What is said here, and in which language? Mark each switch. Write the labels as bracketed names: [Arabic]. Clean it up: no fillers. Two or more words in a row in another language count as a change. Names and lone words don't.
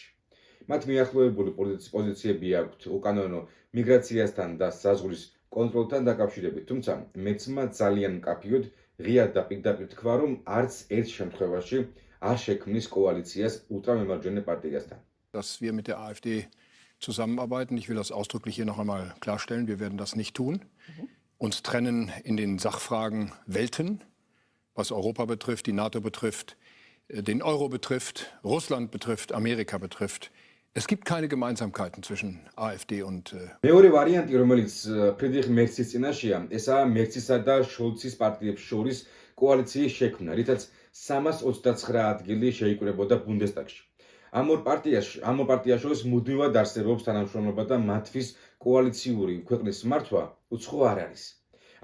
[Georgian] მათ მიახლოებული პოზიციები აქვთ უკანონო მიგრაციასთან და საზღვრის კონტროლთან დაკავშირებით, თუმცა მეცმა ძალიან მკაფიოდ ღიად და პირდაპირ თქვა, რომ არც ერთ შემთხვევაში არ შექმნის კოალიციას ულტრამემარჯვენე პარტიასთან. [German] Dass wir mit der AfD zusammenarbeiten. Ich will das ausdrücklich hier noch einmal klarstellen. Wir werden das nicht tun. Uns trennen in den Sachfragen Welten, was Europa betrifft, die NATO betrifft, den Euro betrifft, Russland betrifft, Amerika betrifft. Es gibt keine Gemeinsamkeiten zwischen AfD und [Georgian] მეორე ვარიანტი, რომელიც ფრიდრიხ მერცის წინაშეა, ესაა მერცისა და შოლცის პარტიებს შორის კოალიციის შექმნა, რითაც 329 ადგილი შეიკრებოდა ბუნდესტაგში. ამ ორ პარტიას შორის მუდმივად არსებობს თანამშრომლობა და მათთვის კოალიციური ქვეყნის მართვა უცხო არ არის.